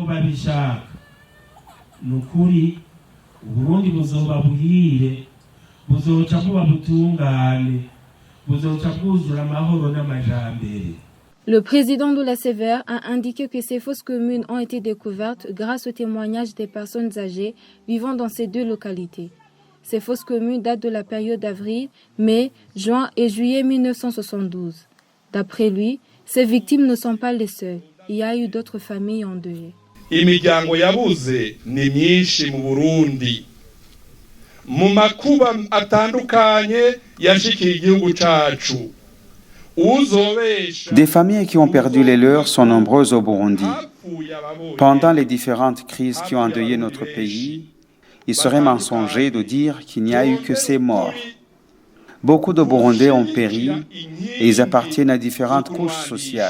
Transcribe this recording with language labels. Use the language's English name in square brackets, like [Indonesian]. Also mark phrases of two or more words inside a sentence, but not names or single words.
[French] Le président de la Sévère a indiqué que ces fosses communes ont été découvertes grâce au témoignage des personnes âgées vivant dans ces 2 localités. Ces fosses communes datent de la période d'avril, mai, juin et juillet 1972. D'après lui, ces victimes ne sont pas les seules. Il y a eu d'autres familles endeuillées. [Rundi] Imiryango yabuze ni myinshi mu Burundi. Mu makuba atandukanye yashikiye igihugu cacu. [French] Des familles qui ont perdu les leurs sont nombreuses au Burundi. Pendant les différentes crises qui ont endeuillé notre pays, il serait mensonger de dire qu'il n'y a eu que ces morts. Beaucoup de Burundais ont péri et ils appartiennent à différentes couches sociales.